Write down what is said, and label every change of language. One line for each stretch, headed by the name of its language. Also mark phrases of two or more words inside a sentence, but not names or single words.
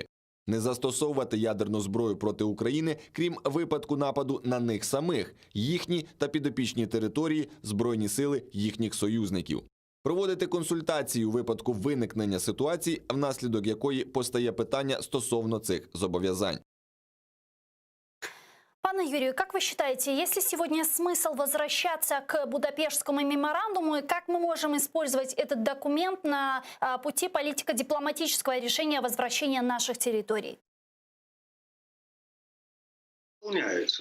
Ukrainian: Не застосовувати ядерну зброю проти України, крім випадку нападу на них самих, їхні та підопічні території, збройні сили їхніх союзників. Проводити консультації у випадку виникнення ситуації, внаслідок якої постає питання стосовно цих зобов'язань.
Russian: Пане Юрию, как вы считаете, есть ли сегодня смысл возвращаться к Будапештскому меморандуму, и как мы можем использовать этот документ на пути политико-дипломатического решения возвращения наших территорий? Выполняется.